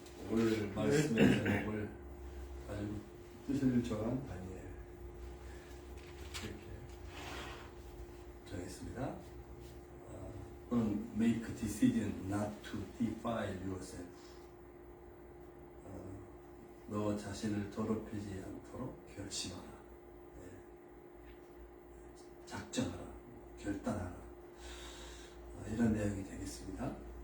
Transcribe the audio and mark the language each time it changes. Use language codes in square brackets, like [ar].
[ko] 오늘 말씀의 제목을 아주 뜻을 정한 다니엘 이렇게 정했습니다. 또는 [en] make a decision not to defile yourself. [ko] 너 자신을 더럽히지 않도록 결심하라. 작정하라, 결단하라. 이런 내용이 되겠습니다.